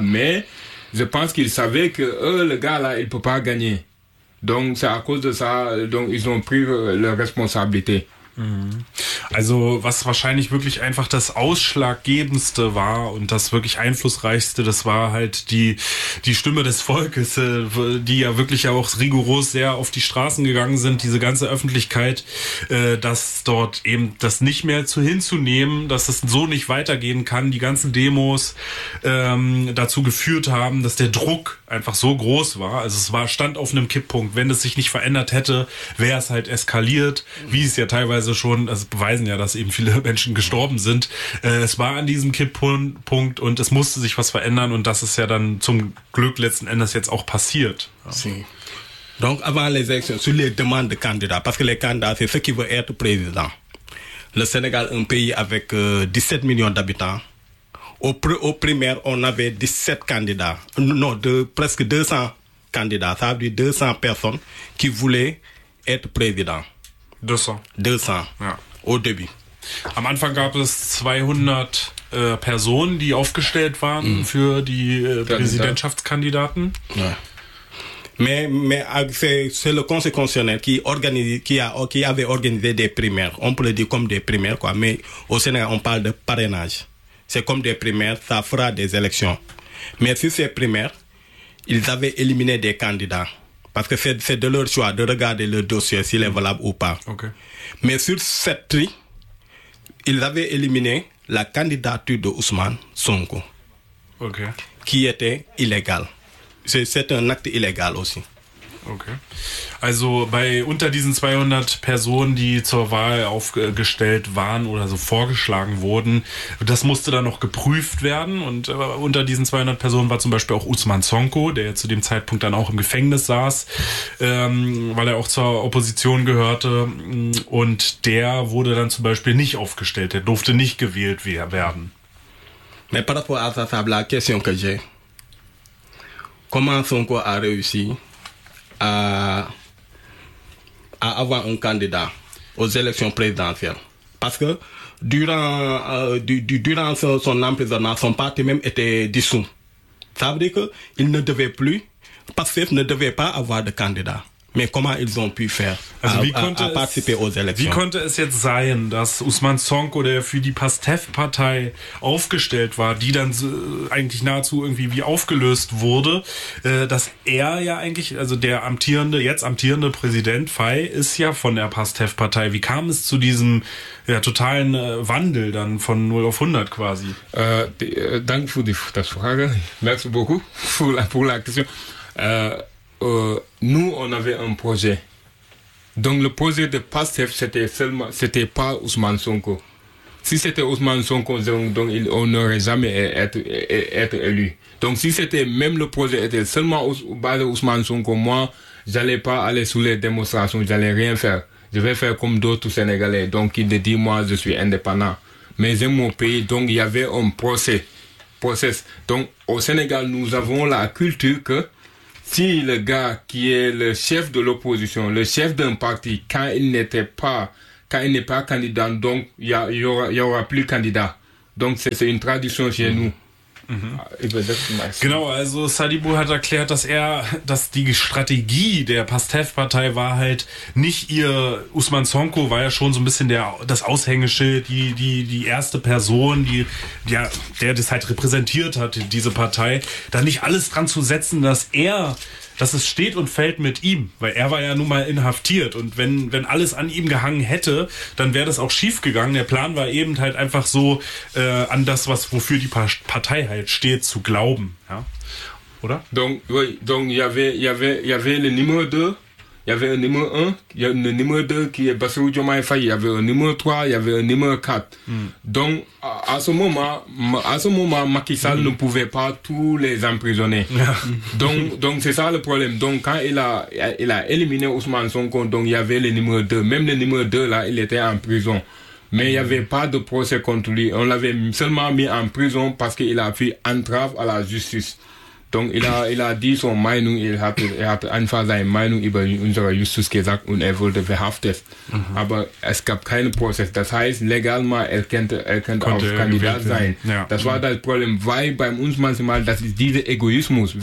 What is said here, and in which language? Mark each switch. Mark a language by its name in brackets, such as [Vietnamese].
[French] Mais je pense qu'il savait que, le gars-là, il ne peut pas gagner. Donc, c'est à cause de ça, donc ils ont pris leurs responsabilités. [German] Also was wahrscheinlich wirklich einfach das Ausschlaggebendste war und das wirklich Einflussreichste, das war halt die Stimme des Volkes, die ja wirklich auch rigoros sehr auf die Straßen gegangen sind, diese ganze Öffentlichkeit, dass dort eben das nicht mehr hinzunehmen, dass das so nicht weitergehen kann, die ganzen Demos dazu geführt haben, dass der Druck einfach so groß war. Also es stand auf einem Kipppunkt. Wenn es sich nicht verändert hätte, wäre es halt eskaliert, wie es ja teilweise schon, das beweisen ja, dass eben viele Menschen gestorben sind. Es war an diesem Kipppunkt und es musste sich was verändern und das ist ja dann zum Glück letzten Endes jetzt auch passiert. Ja. [French] Donc avant les élections, sur les demandes de candidats, parce que les candidats, c'est ce qui veut être président. Le Sénégal, un pays avec 17 millions d'habitants, au primaire, on avait 17 candidats, presque 200 candidats, ça veut dire 200 personnes qui voulaient être président. 200. Ja. Au début. [German] Am Anfang gab es 200 Personen, die aufgestellt waren für die Präsidentschaftskandidaten. Ja. [French] Mais c'est le conseil constitutionnel qui avait organisé des primaires. On peut le dire comme des primaires, quoi. Mais au Sénégal, on parle de parrainage. C'est comme des primaires, ça fera des élections. Mais sur ces primaires, ils avaient éliminé des candidats. Parce que c'est de leur choix de regarder le dossier s'il est valable ou pas. Okay. Mais sur cette tri, ils avaient éliminé la candidature de Ousmane Sonko, okay. Qui était illégale. C'est un acte illégal aussi. Okay. [German] Also bei unter diesen 200 Personen, die zur Wahl aufgestellt waren oder so vorgeschlagen wurden, das musste dann noch geprüft werden. Und unter diesen 200 Personen war zum Beispiel auch Usman Sonko, der zu dem Zeitpunkt dann auch im Gefängnis saß, weil er auch zur Opposition gehörte. Und der wurde dann zum Beispiel nicht aufgestellt, der durfte nicht gewählt werden. [French] Mais par rapport à ça, ça la question que j'ai. Comment Sonko a réussi à avoir un candidat aux élections présidentielles? Parce que durant son emprisonnement, son parti même était dissous. Ça veut dire qu'il ne devait plus, parce qu'il ne devait pas avoir de candidat. Mais comment ils ont pu faire à participer aux élections? [German] Wie konnte es jetzt sein, dass Usman Sonko, der für die PASTEF-Partei aufgestellt war, die dann eigentlich nahezu irgendwie wie aufgelöst wurde, dass er ja eigentlich, also der amtierende, jetzt amtierende Präsident Fay ist ja von der PASTEF-Partei. Wie kam es zu diesem totalen Wandel dann von 0 auf 100 quasi? Danke für die Frage. [French] Merci beaucoup pour la question. Nous, on avait un projet. Donc, le projet de PASTEF, c'était pas Ousmane Sonko. Si c'était Ousmane Sonko, donc on n'aurait jamais été élu. Donc, si c'était même le projet était seulement basé Ousmane Sonko, moi, j'allais pas aller sous les démonstrations, j'allais rien faire. Je vais faire comme d'autres Sénégalais. Donc, il me dit, moi, je suis indépendant. Mais j'aime mon pays, donc il y avait un process. Donc, au Sénégal, nous avons la culture que si le gars qui est le chef de l'opposition, le chef d'un parti, quand il n'est pas candidat, donc il y aura plus candidat. Donc c'est une tradition chez nous. [German] Genau, also Sadibou hat erklärt, dass die Strategie der PASTEF-Partei war halt nicht ihr, Usman Sonko war ja schon so ein bisschen das Aushängeschild, die erste Person, der das halt repräsentiert hat, diese Partei, da nicht alles dran zu setzen, dass es steht und fällt mit ihm, weil er war ja nun mal inhaftiert und wenn alles an ihm gehangen hätte, dann wäre das auch schief gegangen. Der Plan war eben halt einfach so an das, was wofür die Partei halt steht, zu glauben, ja, oder? [French] Donc il y avait le numéro 2, il y avait un numéro 1, il y a le numéro 2 qui est Bassirou Diomaye Faye, il y avait un numéro 3, il y avait un numéro 4. Donc à ce moment, Macky Sall ne pouvait pas tous les emprisonner. donc c'est ça le problème. Donc quand il a éliminé Ousmane Sonko, donc il y avait le numéro 2. Même le numéro 2 là, il était en prison. Mais il y avait pas de procès contre lui. On l'avait seulement mis en prison parce qu'il a fait entrave à la justice. Donc il a dit son [German] Meinung, il hat einfach seine Meinung über unsere Justiz gesagt und wurde verhaftet. Aber es gab keinen Prozess. Das heißt, legalement, er könnte auch Kandidat sein. Ja. Das war das Problem, weil bei uns manchmal, das ist dieser Egoismus.